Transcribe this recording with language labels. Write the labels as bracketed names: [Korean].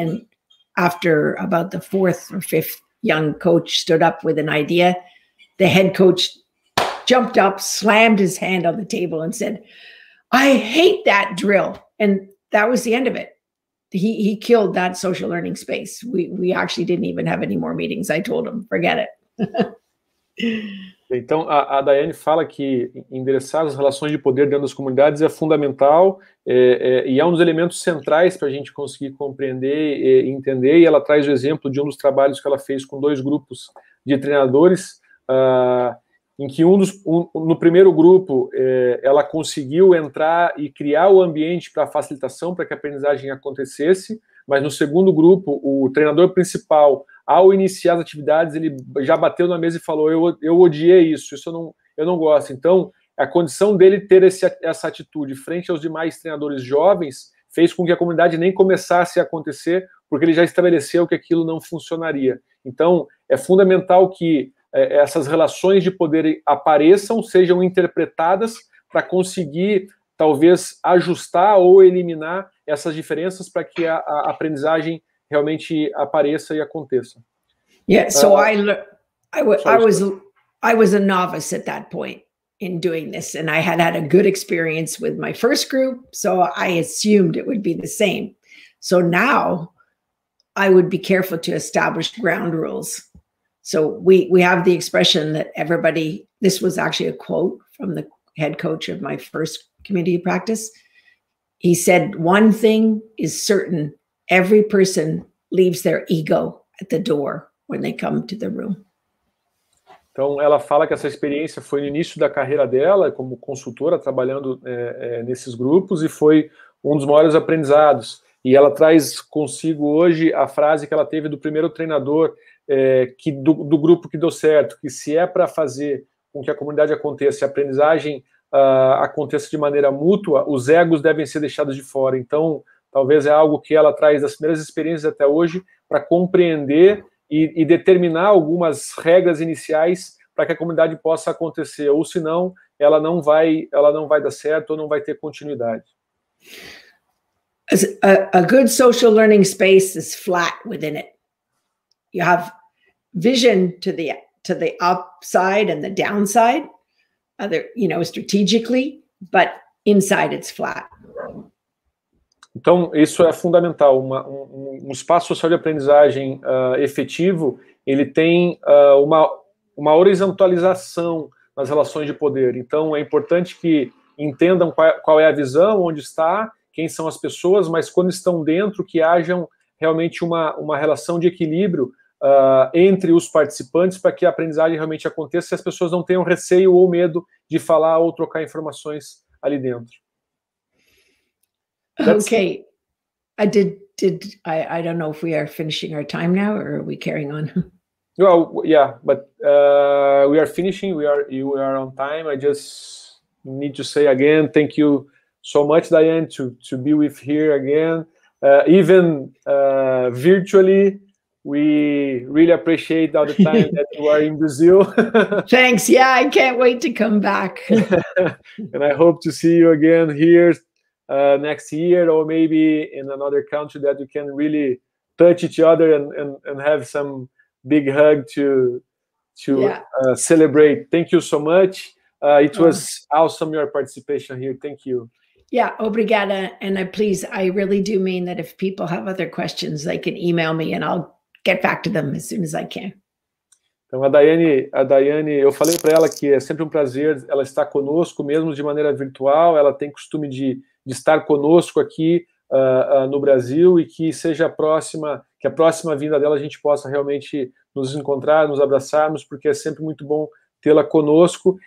[English] And after about the fourth or fifth young coach stood up with an idea, the head coach jumped up, slammed his hand on the table and said, "I hate that drill." And that was the end of it. He killed that social learning space. We actually didn't even have any more meetings. I told him, forget it. [Portuguese] Então, a Diane fala que endereçar as relações de poder dentro das comunidades é fundamental e é um dos elementos centrais para a gente conseguir compreender e entender, e ela traz o exemplo de um dos trabalhos que ela fez com 2 grupos de treinadores, em que no primeiro grupo ela conseguiu entrar e criar o ambiente para facilitação, para que a aprendizagem acontecesse, mas no segundo grupo, o treinador principal, ao iniciar as atividades, ele já bateu na mesa e falou, eu odiei isso eu não gosto. Então, a condição dele ter essa atitude frente aos demais treinadores jovens fez com que a comunidade nem começasse a acontecer, porque ele já estabeleceu que aquilo não funcionaria. Então, é fundamental que essas relações de poder apareçam, sejam interpretadas para conseguir, talvez, ajustar ou eliminar essas diferenças para que a aprendizagem realmente apareça e aconteça. [English] Yeah, so I was a novice at that point in doing this, and I had a good experience with my first group, so I assumed it would be the same. So now I would be careful to establish ground rules. So we have the expression that everybody, this was actually a quote from the head coach of my first community practice. He said, "One thing is certain, every person leaves their ego at the door when they come to the room." [Portuguese] Então, ela fala que essa experiência foi no início da carreira dela, como consultora, trabalhando nesses grupos, e foi um dos maiores aprendizados. E ela traz consigo hoje a frase que ela teve do primeiro treinador do grupo que deu certo, que se é para fazer com que a comunidade aconteça, a aprendizagem aconteça de maneira mútua, os egos devem ser deixados de fora. Então, talvez é algo que ela traz das primeiras experiências até hoje para compreender e determinar algumas regras iniciais para que a comunidade possa acontecer, ou senão ela não vai dar certo ou não vai ter continuidade. [English] A good social learning space is flat within it. You have vision to the upside and the downside, strategically, but inside it's flat. [Portuguese] Então, isso é fundamental. Um espaço social de aprendizagem efetivo, ele tem uma horizontalização nas relações de poder. Então, é importante que entendam qual é a visão, onde está, quem são as pessoas, mas quando estão dentro, que hajam realmente uma relação de equilíbrio entre os participantes para que a aprendizagem realmente aconteça, se as pessoas não tenham receio ou medo de falar ou trocar informações ali dentro. [English] Okay. I don't know if we are finishing our time now, or are we carrying on? Well, yeah, but we are finishing. You are on time. I just need to say again, thank you so much, Diane, to be with here again, even virtually. We really appreciate all the time that you are in Brazil. Thanks. Yeah, I can't wait to come back. And I hope to see you again here next year, or maybe in another country that we can really touch each other and have some big hug to celebrate. Thank you so much. It was awesome, your participation here. Thank you. [Portuguese] Yeah, obrigada. [English] And I really do mean that if people have other questions, they can email me and I'll get back to them as soon as I can. [Portuguese] Então, a Diane, eu falei para ela que é sempre um prazer ela estar conosco, mesmo de maneira virtual. Ela tem costume de estar conosco aqui no Brasil, e que seja que a próxima vinda dela a gente possa realmente nos encontrar, nos abraçarmos, porque é sempre muito bom tê-la conosco.